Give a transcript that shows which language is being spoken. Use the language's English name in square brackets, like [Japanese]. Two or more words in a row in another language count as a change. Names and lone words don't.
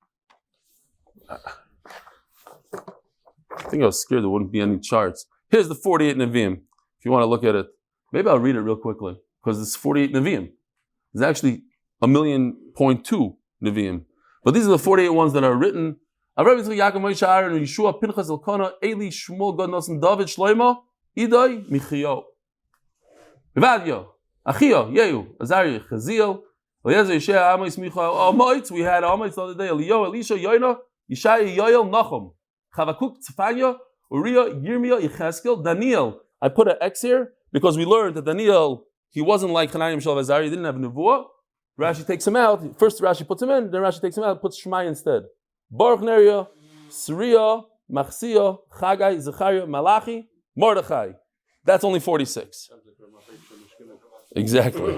[English] I think I was scared there wouldn't be any charts. Here's the 48 Nevi'im. If you want to look at it, maybe I'll read it real quickly because it's 48 Nevi'im. There's actually 1.2 Nevi'im, but these are the 48 ones that are written. Avraham, Yitzchak, Yaakov, Moshe, Aaron, Yeshua, Piנחas, Elkanah, Eli, Shmuly, Gad, Nosson, David, shleima, Idai, Michio, Evadio, Achia, Yehu, Azariah, Chaziel, Eliezer, Yeshua, Amos, Michael, Amoitz. We had Amoitz the other day. Elio, Elisha, Yoina, Yeshaya, Yoel, Nachum, Chavakuk, Tzefanya, Uriah, Yirmiyah, Yecheskel, Daniel. I put an X here because we learned that Daniel, he wasn't like Hananiah, Mishael, Azariah. He didn't have Nevuah. Rashi takes him out. First Rashi puts him in, then Rashi takes him out, puts Shmai instead. Baruch Neria, Sriya, Machsiya, Chagai, Zechariah, Malachi, Mordechai. That's only 46. Exactly.